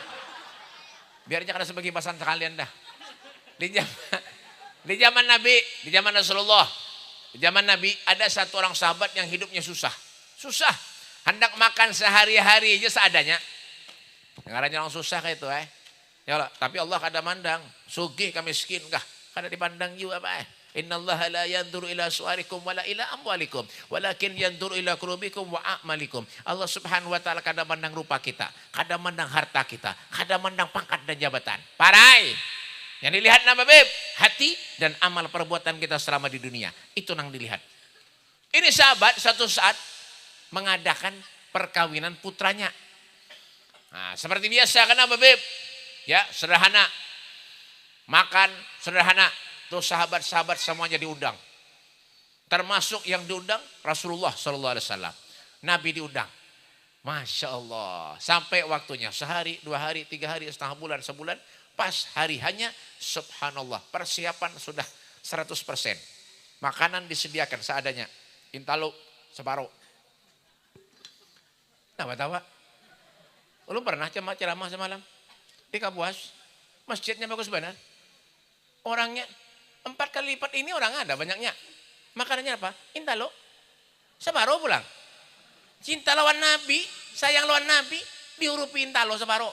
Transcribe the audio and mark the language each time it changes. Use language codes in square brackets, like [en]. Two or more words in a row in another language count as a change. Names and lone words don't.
[bjn] Biar aja kada sebagai kipasan sekalian dah. Di zaman Nabi, di zaman Rasulullah, di zaman Nabi ada satu orang sahabat yang hidupnya susah. Susah. Hendak makan sehari-hari aja seadanya. Dengarannya orang susah kayak itu Ya Allah, tapi Allah kada mandang. Sugih ka miskin kah? Kada dipandang juga Pak [ar] إن الله لا ينظر إلى صوركم ولا إلى أموالكم ولكن ينظر إلى قلوبكم وأعمالكم. [bjn] Allah [ar] سبحانه وتعالى [bjn] kada mandang rupa kita, kada mandang harta kita, kada mandang pangkat dan jabatan. Parai. Yang dilihat nama Beb, hati dan amal perbuatan kita selama di dunia. Itu yang dilihat. Ini sahabat satu saat mengadakan perkawinan putranya. Nah, seperti biasa kan apa Beb? Ya, sederhana. Makan sederhana. Tuh sahabat-sahabat semuanya diundang. Termasuk yang diundang Rasulullah SAW. Nabi diundang. [ar] ما شاء الله. [bjn] Sampai waktunya sehari, 2 hari, 3 hari, setengah bulan, sebulan. Pas hari hanya subhanallah. Persiapan sudah 100%. Makanan disediakan seadanya. Intalo separuh. Tawa-tawa. Lu pernah ceramah semalam? Di Kapuas. Masjidnya bagus benar. Orangnya 4 kali lipat ini orang ada banyaknya. Makanannya apa? Intalo. Separuh pulang. Cinta lawan Nabi, sayang lawan Nabi, diurupi intalo separuh.